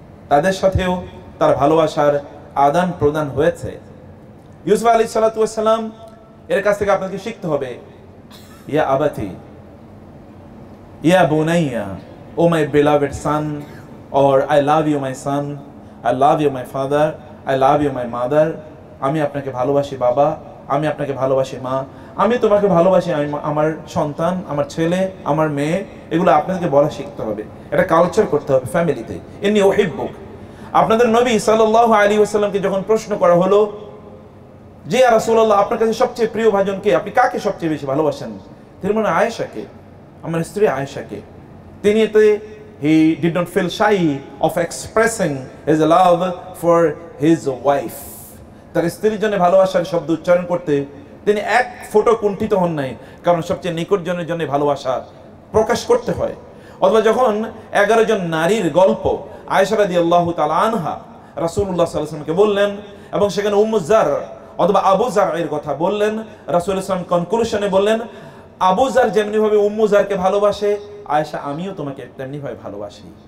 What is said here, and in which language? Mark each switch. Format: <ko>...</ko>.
<bn>তাদের সাথেও তার ভালোবাসার আদান প্রদান হয়েছে। ইউসুফ আলাইহিস সালাতু ওয়াস সালাম এর কাছ থেকে আপনাকে শিখতে হবে,</bn> <ar>ইয়া আবাতি, ইয়া বুনাইয়া,</ar> <en>O my beloved son, or I love you my son, I love you my father, I love you my mother।</en> <bn>আমি আপনাকে ভালোবাসি বাবা, আমি আপনাকে ভালোবাসি মা, আমি তোমাকে ভালোবাসি আমার সন্তান, আমার ছেলে, আমার মেয়ে। এগুলো আপনাদেরকে বলা শিখতে হবে। এটা কালচার করতে হবে ফ্যামিলিতে।</bn> <ar>ইন্নী উহিব্বুক।</ar> <bn>আপনাদের নবী সাল্লাল্লাহু আলাইহি ওয়াসাল্লামকে যখন প্রশ্ন করা হলো যে ইয়া রাসূলুল্লাহ, আপনার কাছে সবচেয়ে প্রিয় ভাজন কে? আপনি কাকে সবচেয়ে বেশি ভালোবাসেন? তিনি বলেন আয়েশাকে, আমার স্ত্রী আয়েশাকে। তিনি এতে</bn> <en>he did not feel shy of expressing his love for his wife।</en> <bn>তার স্ত্রীর জন্য ভালোবাসার শব্দ উচ্চারণ করতে তিনি এক ফোঁটা কুণ্ঠিত হন নাই, কারণ সবচেয়ে নিকটজনের জন্য ভালোবাসা প্রকাশ করতে হয়। অথবা যখন 11 জন নারীর গল্প আয়েশা রাদিয়াল্লাহু তাআলা আনহা রাসূলুল্লাহ সাল্লাল্লাহু আলাইহি ওয়াসাল্লামকে বললেন, এবং সেখানে উম্মু যার অথবা আবু যারের কথা বললেন, রাসূলুল্লাহ সাল্লাল্লাহু আলাইহি ওয়াসাল্লাম কনক্লুশনে বললেন, আবু যার যেমনি ভাবে উম্মু যারকে ভালোবাসে, আয়েশা আমিও তোমাকে তেমনি ভাবে ভালোবাসি।</bn>